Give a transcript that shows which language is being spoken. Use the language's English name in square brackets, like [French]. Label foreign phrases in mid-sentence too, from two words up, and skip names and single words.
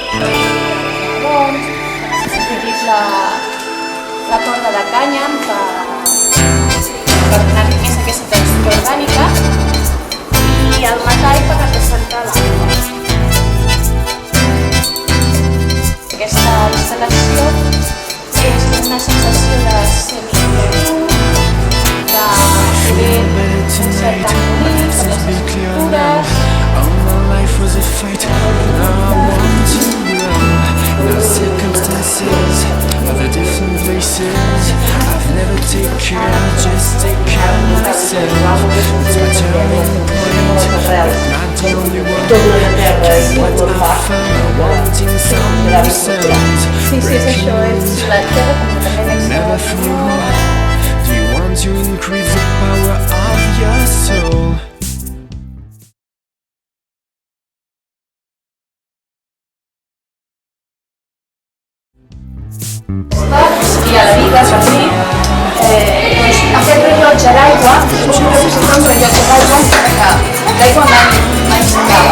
[Catalan] La corda de cànyam per donar-li més aquesta textura orgànica i el metall per representar l'aigua. Aquesta instal·lació és una sensació de semi-interior, de fer un cert harmonia per les estructures. [English] Other different places I've never taken care, just take care of myself. It's my turning point, but not the only one. Cause what I found, wanting some new sounds. Never through. Do you want to increase the power of your soul? [Catalan] I a la vida, per mi, aquest rellotge d'aigua és un rellotge d'aigua que l'aigua m'aixecava.